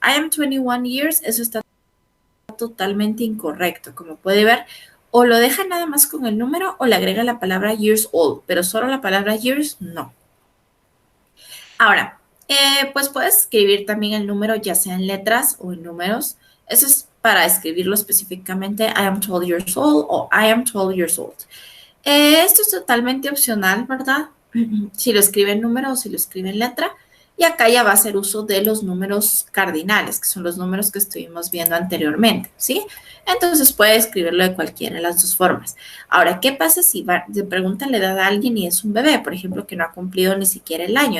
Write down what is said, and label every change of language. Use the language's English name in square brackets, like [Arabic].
[English] I am 21 years, [Spanish] eso está totalmente incorrecto. Como puede ver, o lo deja nada más con el número o le agrega la palabra years old, pero solo la palabra years no. Ahora, pues puedes escribir también el número ya sea en letras o en números. Eso es para escribirlo específicamente. [English] I am 12 years old o I am 12 years old. [Spanish] Esto es totalmente opcional, ¿verdad? Si lo escribe en número o si lo escribe en letra. Y acá ya va a hacer uso de los números cardinales, que son los números que estuvimos viendo anteriormente, ¿sí? Entonces puede escribirlo de cualquiera de las dos formas. Ahora, ¿qué pasa si le preguntan la edad a alguien y es un bebé, por ejemplo, que no ha cumplido ni siquiera el año?